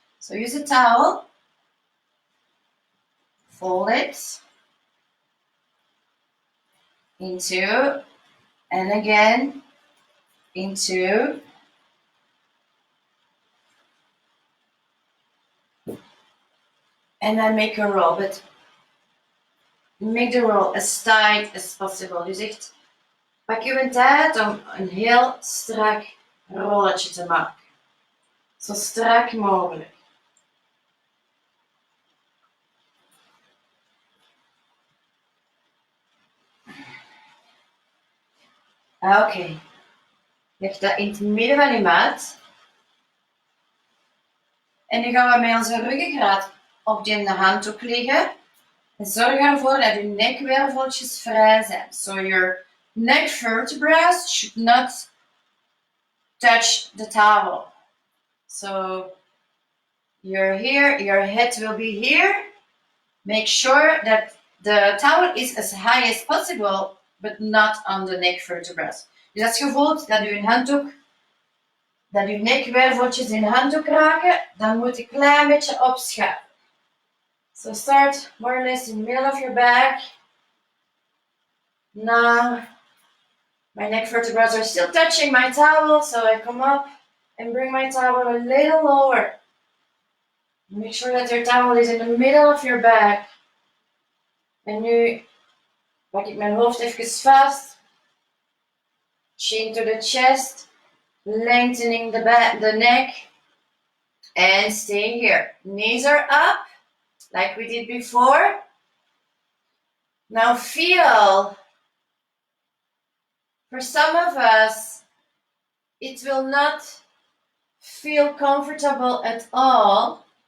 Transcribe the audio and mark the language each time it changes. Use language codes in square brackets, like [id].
[en] So use a towel, fold it into, and again into, [nl] en dan [en] make a roll. But make the roll as tight as possible. [nl] Dus echt, pak je tijd om een heel strak rolletje te maken. Zo strak mogelijk. Oké. Leg dat in het midden van je mat. En nu gaan we met onze ruggengraat op die handdoek liggen. En zorg ervoor dat je nekwerveltjes vrij zijn. [en] So your neck vertebrae should not touch the towel. So you're here, your head will be here. Make sure that the towel is as high as possible, but not on the neck vertebrae. [nl] Dus als je voelt dat je handdoek, dat je nekwerveltjes in de handdoek raken, dan moet je een klein beetje opschuiven. [en] So start more or less in the middle of your back. Now, my neck vertebrae are still touching my towel, so I come up and bring my towel a little lower. Make sure that your towel is in the middle of your back. [nl] En nu pak ik mijn hoofd even vast. [en] Chin to the chest, lengthening the neck. And stay here. Knees are up, like we did before. Now feel, for some of us, it will not feel comfortable at all.